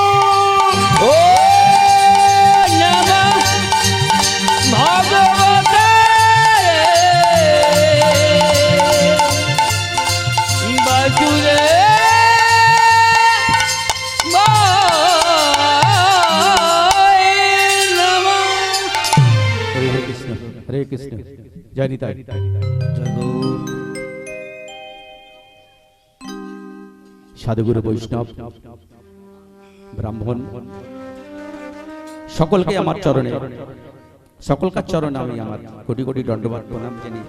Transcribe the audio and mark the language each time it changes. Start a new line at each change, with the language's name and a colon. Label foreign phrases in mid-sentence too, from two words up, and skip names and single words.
Sanskrit: ओम नमः भगवते वासुदेवाय नमः। हरे कृष्ण जय निताई
Bangla: সাধুগুরু বৈষ্ণব ব্রাহ্মণ সকলকে আমার চরণে সকলকার চরণে আমি আমার কোটি কোটি দণ্ডবাদ প্রণাম জানি।